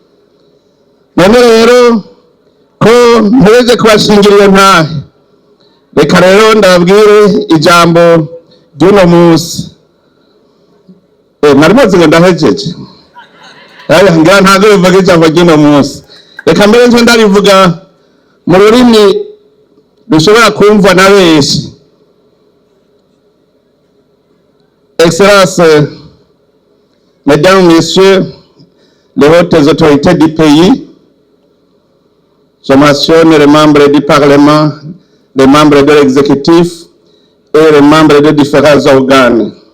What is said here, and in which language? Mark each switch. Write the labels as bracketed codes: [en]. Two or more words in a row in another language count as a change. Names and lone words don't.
[rn] None rero ko mpeze kubashingirira ntahe, reka rero ndababwire ijambo ry'uno munsi. Narimaze ngo ndahejeje, ngira ntabwo bivuga ijambo ry'uno munsi. Reka mbere nje ndarivuga mu rurimi rushobora kumva na benshi. [fr] Excellences, Mesdames, Messieurs, les hautes autorités du pays, je mentionne les membres du Parlement, les membres de l'exécutif et les membres de différents organes.